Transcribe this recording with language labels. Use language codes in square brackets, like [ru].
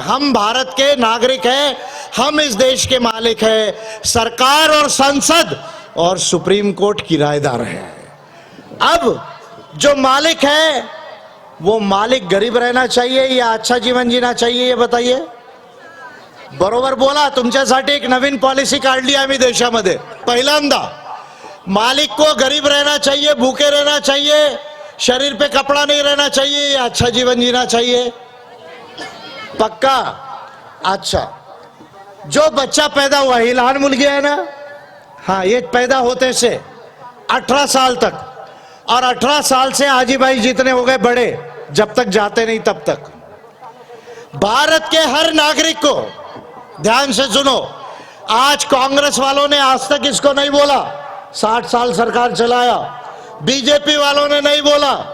[hi] हम भारत के नागरिक हैं, हम इस देश के मालिक हैं। सरकार और संसद और सुप्रीम कोर्ट किराएदार है। अब जो मालिक है वो मालिक गरीब रहना चाहिए या अच्छा जीवन जीना चाहिए, ये बताइए। [mr] बरोबर बोला, तुमच्यासाठी एक नवीन पॉलिसी काढली आम्ही देशामध्ये। [hi] पहिल्यांदा मालिक को गरीब रहना चाहिए, भूखे रहना चाहिए, शरीर पे कपड़ा नहीं रहना चाहिए, या अच्छा जीवन जीना चाहिए? पक्का? अच्छा, जो बच्चा पैदा हुआ, [mr] ही लहान मुलगी [hi] है ना, हाँ, ये पैदा होते से 18 साल तक, और 18 साल से हाजी भाई जितने हो गए बड़े, जब तक जाते नहीं तब तक भारत के हर नागरिक को, ध्यान से सुनो, आज कांग्रेस वालों ने आज तक इसको नहीं बोला, 60 साल सरकार चलाया, बीजेपी वालों ने नहीं बोला।